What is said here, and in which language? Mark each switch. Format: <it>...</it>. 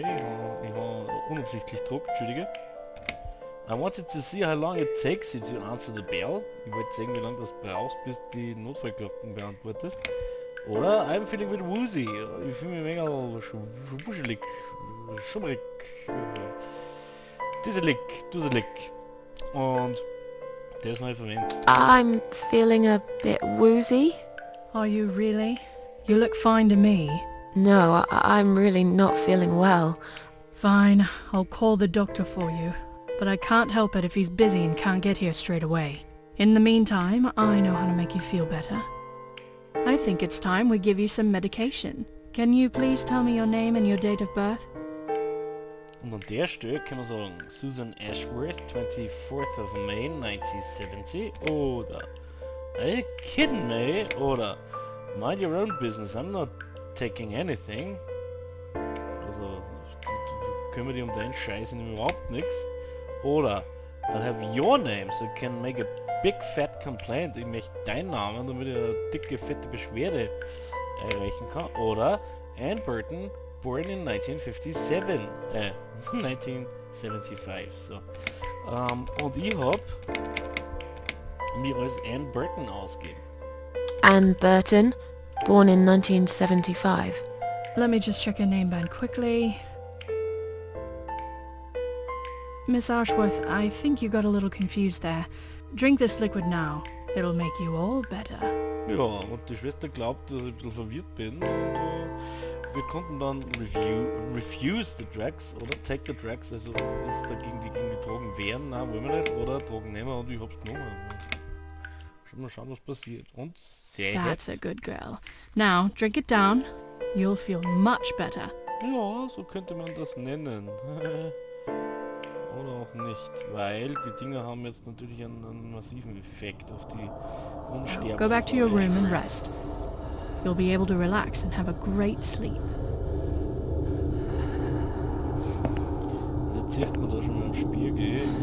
<de>Ich habe unabsichtlich gedruckt, entschuldige.</de> <en>I wanted to see how long it takes you to answer the bell.</en> <de>Ich wollte sehen, wie lange das brauchst, bis die Notfallglocken beantwortest.</de> <en>Oder I'm feeling a bit woozy.</en> <de>Ich fühle mich mega wuschelig, schummrig, duselig. Und der ist neu verwendet.</de> <en>I'm feeling a bit woozy. Are you really? You look fine to me. No, I'm really not feeling well. Fine, I'll call the doctor for you. But I can't help it if he's busy and can't get here straight away. In the meantime, I know how to make you feel better. I think it's time we give you some medication. Can you please tell me your name and your date of birth?</en> <de>Und an der Stelle kann man sagen, Susan Ashworth,</de> <en>24th of May 1970,</en> <de>oder</de> <en>Are you kidding me? Oder Mind your own business, I'm not taking anything.</en> <de>Also, kümmere dich um deinen Scheiß und überhaupt nichts.</de> <en>Oder I'll have your name so you can make a big fat complaint.</en> <de>Ich möchte deinen Namen, damit ich eine dicke, fette Beschwerde erreichen kann.</de> <en>Oder Anne Burton, born in 1957.</en> <de>1975. So. Und ich habe mir als Anne Burton ausgeben.</de> <en>Anne Burton, born in 1975. Let me just check your name band quickly. Miss Ashworth, I think you got a little confused there. Drink this liquid now. It'll make you all better.</en> <de>Ja, und die Schwester glaubt, dass ich ein bisschen verwirrt bin. Und, wir konnten dann</de> <en>refuse the drugs</en> <de>oder</de> <en>take the drugs,</en> <de>also uns dagegen gegen die Drogen wehren, nein, wollen wir nicht, oder Drogen nehmen und ich hab's genommen. Mal schauen, was passiert. Und sehr</de> <en>That's a good girl. Now, drink it down. You'll feel much better.</en> <de>Ja, so könnte man das nennen. Oder auch nicht, weil die Dinger haben jetzt natürlich einen massiven Effekt auf die Unsterblichkeit.</de> <en>Go back to your room and rest. You'll be able to relax and have a great sleep.</en> <de>Jetzt sieht man da schon mal im Spiegel.</de>